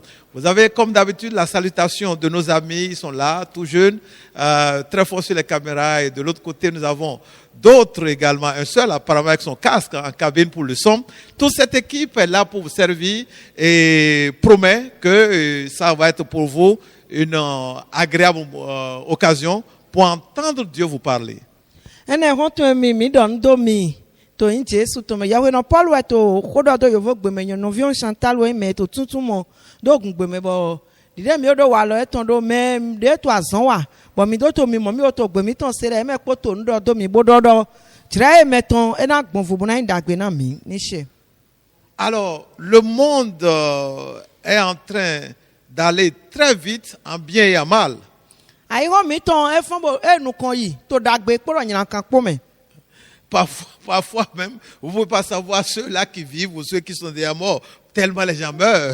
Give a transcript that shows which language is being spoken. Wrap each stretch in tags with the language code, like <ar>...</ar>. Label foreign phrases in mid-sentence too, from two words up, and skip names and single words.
<fr>Vous avez comme d'habitude la salutation de nos amis, ils sont là, tout jeunes, très forts sur les caméras, et de l'autre côté nous avons d'autres également, un seul apparemment avec son casque en cabine pour le son. Toute cette équipe est là pour vous servir et promet que ça va être pour vous une agréable occasion pour entendre Dieu vous parler.</fr> <fon>Ene honto mi don do mi to in Jesu to me yawe no Paul wa to kodo do yovo gbeme yan no vion Chantal we me to tuntun mo do gun gbeme bo dide mi odo wa lo eton do me de to azan wa bo mi do to mi mo mi o to gbemi ton se re me po to ndo do mi bododo tira e meton e na gbon fubu na indagbe na mi ni se.</fon> <fr>Alors, le monde est en train d'aller très vite en bien et en mal. Parfois même, vous ne pouvez pas savoir ceux-là qui vivent ou ceux qui sont déjà morts, tellement les gens meurent.</fr>